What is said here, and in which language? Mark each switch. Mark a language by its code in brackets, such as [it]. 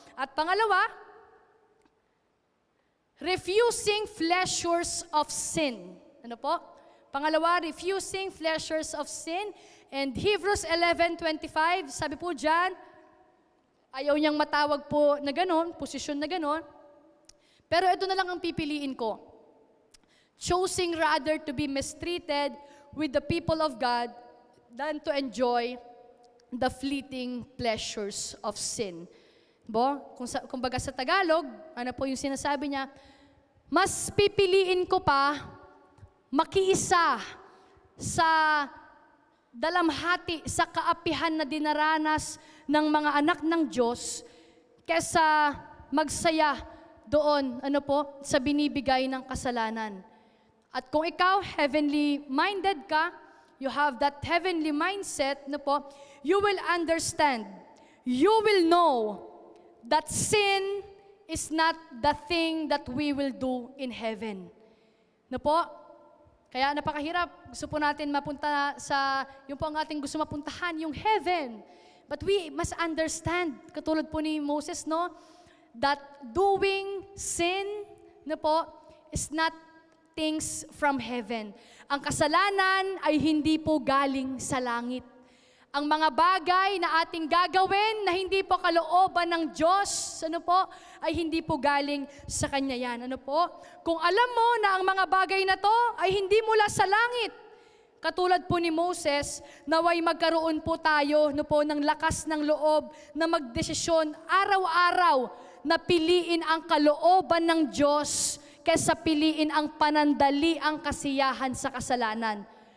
[tl] At pangalawa, [en] refusing pleasures of sin. [tl] Ano po? Pangalawa, [en] refusing pleasures of sin. [tl] And Hebrews 11:25, sabi po dyan, ayaw niyang matawag po na ganon, posisyon na ganon. Pero ito na lang ang pipiliin ko. [en] Choosing rather to be mistreated with the people of God than to enjoy the fleeting pleasures of sin. [tl] Kumbaga sa Tagalog, ano po yung sinasabi niya, mas pipiliin ko pa makiisa sa dalamhati, sa kaapihan na dinaranas ng mga anak ng Diyos kesa magsaya doon, sa binibigay ng kasalanan. [en] At kung ikaw, heavenly-minded ka, you have that heavenly mindset, you will understand, you will know that sin is not the thing that we will do in heaven. [tl] Kaya napakahirap. Gusto po natin mapunta yung po ang ating gusto mapuntahan, yung heaven. [en] But we must understand, [tl] katulad po ni Moses, [en] that doing sin, is not things from heaven. [tl] Ang kasalanan ay hindi po galing sa langit. Ang mga bagay na ating gagawin na hindi po kalooban ng Diyos, ay hindi po galing sa Kanya yan. Kung alam mo na ang mga bagay na to ay hindi mula sa langit, katulad po ni Moses, naway magkaroon po tayo ng lakas ng loob na magdesisyon araw-araw na piliin ang kalooban ng Diyos kaysa piliin ang panandaliang kasiyahan sa kasalanan.